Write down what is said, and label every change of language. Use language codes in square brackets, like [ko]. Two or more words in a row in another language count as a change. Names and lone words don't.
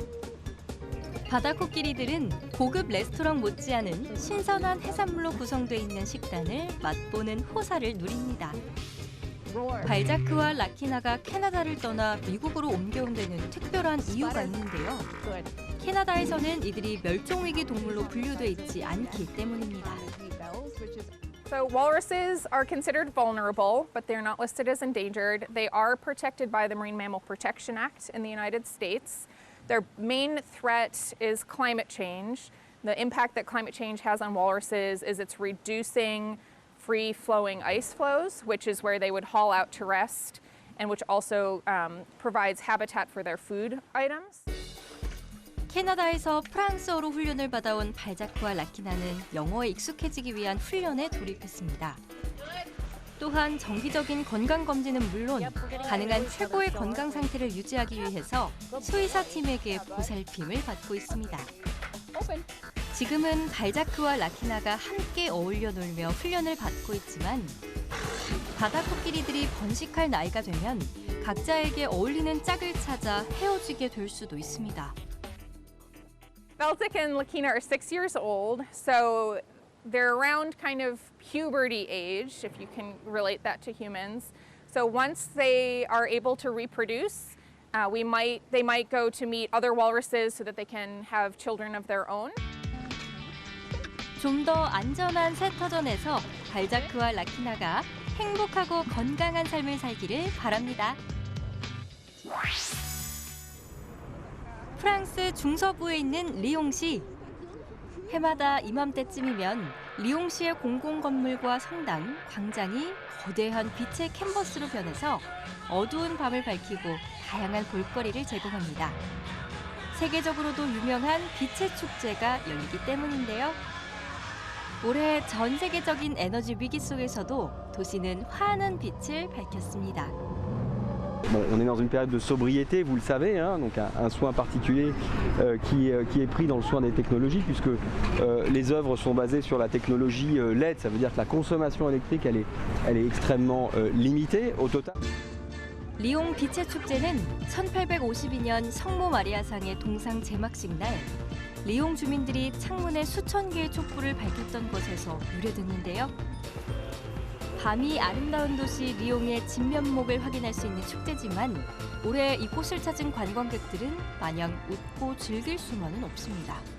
[ko] 바다코끼리들은 고급 레스토랑 못지않은 신선한 해산물로 구성돼 있는 식단을 맛보는 호사를 누립니다. 발자크와 라키나가 캐나다를 떠나 미국으로 옮겨온 데는 특별한 이유가 있는데요. 캐나다에서는 이들이 멸종위기 동물로 분류돼 있지 않기 때문입니다. [en] So walruses are considered vulnerable, but they're not listed as endangered. They are protected by the Marine Mammal Protection Act in the United States. Their main threat is climate change. The impact that climate change has on walruses is it's reducing free-flowing ice flows, which is where they would haul out to rest, and which also provides habitat for their food items. [ko] 캐나다에서 프랑스어로 훈련을 받아온 발자크와 라키나는 영어에 익숙해지기 위한 훈련에 돌입했습니다. 또한 정기적인 건강검진은 물론 가능한 최고의 건강 상태를 유지하기 위해서 수의사팀에게 보살핌을 받고 있습니다. 지금은 발자크와 라키나가 함께 어울려 놀며 훈련을 받고 있지만 바다코끼리들이 번식할 나이가 되면 각자에게 어울리는 짝을 찾아 헤어지게 될 수도 있습니다. [en] Baltic and Lakina are 6 years old, so they're around kind of puberty age, if you can relate that to humans. So once they are able to reproduce, they might go to meet other walruses so that they can have children of their own. [ko] 좀 더 안전한 새 터전에서 발자크와 라키나가 행복하고 건강한 삶을 살기를 바랍니다. 프랑스 중서부에 있는 리옹시. 해마다 이맘때쯤이면 리옹시의 공공건물과 성당, 광장이 거대한 빛의 캔버스로 변해서 어두운 밤을 밝히고 다양한 볼거리를 제공합니다. 세계적으로도 유명한 빛의 축제가 열리기 때문인데요. 올해 전 세계적인 에너지 위기 속에서도 도시는 환한 빛을 밝혔습니다. [fr] Bon, on est dans une période de sobriété, vous le savez, hein, donc un soin particulier qui est pris dans le soin des technologies, puisque les œuvres sont basées sur la technologie LED, ça veut dire que la consommation électrique elle est extrêmement limitée au total. [ko] 리옹 빛의 축제는 1852년 성모 마리아상의 동상 제막식 날 리옹 주민들이 창문에 수천 개의 촛불을 밝혔던 것에서 유래됐는데요. 밤이 아름다운 도시 리옹의 진면목을 확인할 수 있는 축제지만 올해 이곳을 찾은 관광객들은 마냥 웃고 즐길 수만은 없습니다.